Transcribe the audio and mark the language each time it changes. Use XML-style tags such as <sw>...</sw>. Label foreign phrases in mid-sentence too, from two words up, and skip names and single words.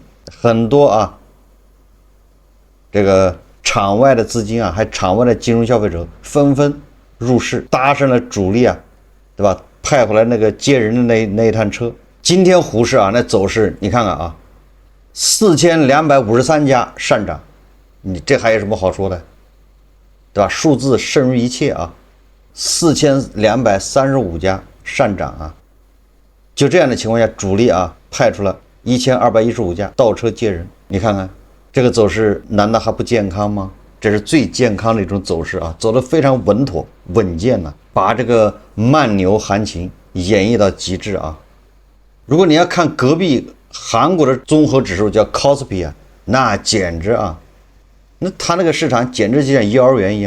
<zh>很多這個場外的資金還場外的金融消費者紛紛入市，搭上了主力對吧？派回來那個接人的那一趟車。今天滬市那走勢你看看4253家上漲，你這還有什麼好說的，对吧？數字勝於一切4235家上漲就這樣的情況下，主力派出了1215家倒車接人。你看看這個走勢難道還不健康嗎？這是最健康的一種走勢走得非常穩妥穩健把這個慢牛行情演繹到極致如果你要看隔壁韓國的綜合指數叫 KOSPI 那簡直那它那個市場簡直就像幼兒園一樣。</zh>